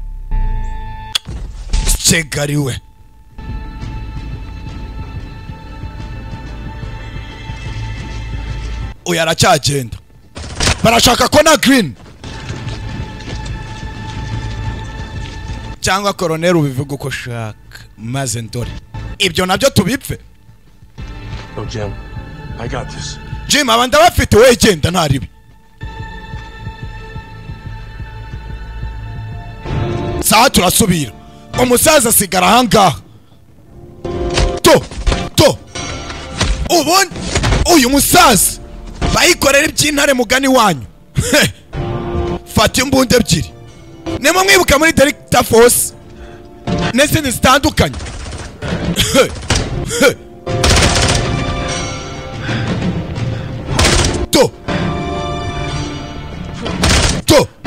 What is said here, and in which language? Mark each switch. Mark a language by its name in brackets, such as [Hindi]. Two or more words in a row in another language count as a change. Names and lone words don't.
[Kinyarwanda] segariwe uyu aracyagenda barashaka ko na Green cyangwa Colonel ubivuga uko shaka maze ndore ibyo nabyo tubipfe. [English] Oh, Jim, I got this. Jim, [Kinyarwanda] abandi bafite we genda ntaribi. Sawa turasubira. Umusaza sigara hangaha. To. Ubundi uyu musaza bayikorera iby'intare mugani wanyu. Fata imbunda ebyiri. Nemo mwibuka muri Delta Force. N'izindi zitandukanye. To.